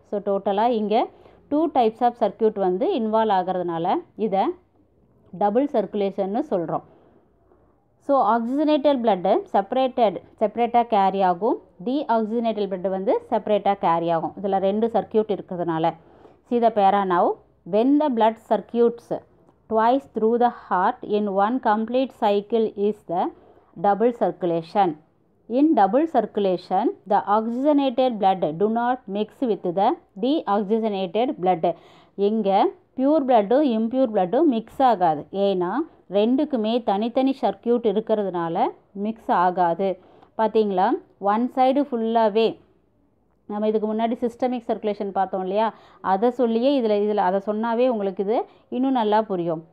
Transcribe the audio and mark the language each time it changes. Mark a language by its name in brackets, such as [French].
[Tamil] So டோட்டலாக இங்கே 2 types of circuit வந்து இன்வால்வ் ஆகிறதுனால இதை டபுள் சர்க்குலேஷன்னு சொல்கிறோம். ஸோ ஆக்சிஜனேட்டட் பிளட்டு செப்பரேட்டாக கேரி ஆகும், டீஆக்சிஜனேட்டட் பிளட்டு வந்து செப்பரேட்டாக கேரி ஆகும். இதில் 2 சர்க்கியூட் இருக்கிறதுனால. [English] See the para now. When the blood circuits twice through the heart in one complete cycle is the double circulation. In double circulation, the oxygenated blood do not mix with the deoxygenated blood. [Tamil] இங்கே pure பிளட்டும் impure பிளட்டும் mix ஆகாது. ஏன்னா ரெண்டுக்குமே தனித்தனி circuit இருக்கிறதுனால mix ஆகாது. பார்த்தீங்களா, one side ஃபுல்லாகவே நம்ம இதுக்கு முன்னாடி சிஸ்டமிக் சர்க்குலேஷன் பார்த்தோம் இல்லையா, அதை சொல்லியே இதில் அதை சொன்னாவே உங்களுக்கு இது இன்னும் நல்லா புரியும்.